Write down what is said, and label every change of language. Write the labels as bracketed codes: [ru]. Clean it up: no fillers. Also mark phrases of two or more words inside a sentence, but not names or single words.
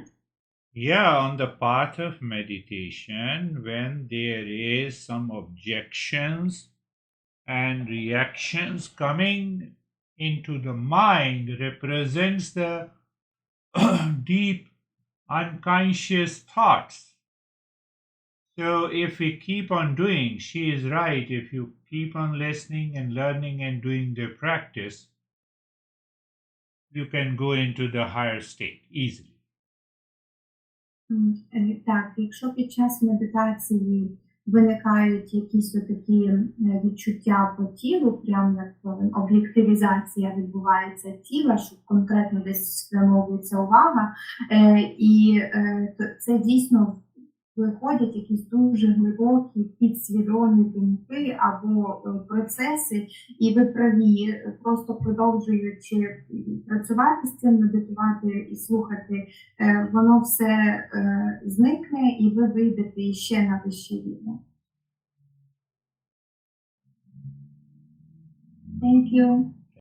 [en] Yeah, on the path of meditation, when there is some objections and reactions coming into the mind, represents the deep unconscious thoughts. So if we keep on doing, she is right, if you keep on listening and learning and doing the practice, you can go into the higher state easily. [uk] Так, якщо під час медитації виникають якісь такі відчуття по тілу, прямо як об'єктивізація відбувається тіла, що конкретно десь спрямовується увага, і це дійсно виходять якісь дуже глибокі підсвідомі думки або процеси, і ви праві, просто продовжуючи працювати з цим, медитувати і слухати, воно все зникне і ви вийдете ще на вищий рівень. [en] Thank you.